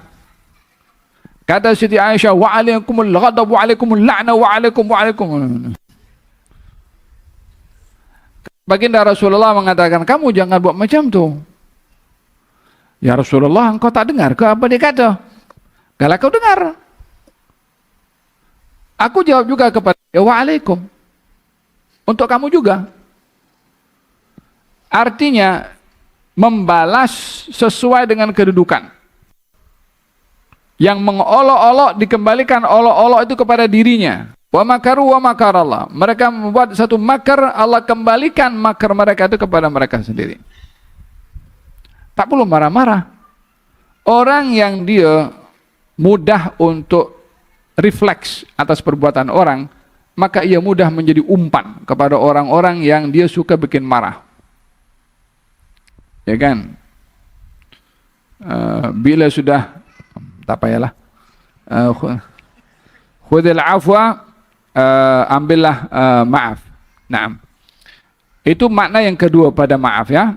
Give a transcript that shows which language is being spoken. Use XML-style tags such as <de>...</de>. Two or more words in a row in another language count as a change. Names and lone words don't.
<ms>Kata Siti Aisyah,</ms> <ar>وعليكم الغضب وعليكم اللعنة وعليكم.</ar> <ms>Baginda Rasulullah mengatakan, kamu jangan buat macam tu. Ya Rasulullah, engkau tak dengar ke apa dia kata? Kalau kau dengar. Aku jawab juga kepada dia, wa'alaikum. Untuk kamu juga. Artinya membalas sesuai dengan kedudukan. Yang mengolok-olok dikembalikan olok-olok itu kepada dirinya.</ms> <ar>ومكروا ومكر الله.</ar> <ms>Mereka membuat satu makar, Allah kembalikan makar mereka itu kepada mereka sendiri. Tak perlu marah-marah. Orang yang dia mudah untuk refleks atas perbuatan orang, maka ia mudah menjadi umpan kepada orang-orang yang dia suka bikin marah. Ya kan? Bila sudah tak payahlah.</ms> <ar>خذ العفو,</ar> <ms>ambillah maaf. Naam. Itu makna yang kedua pada maaf ya.</ms>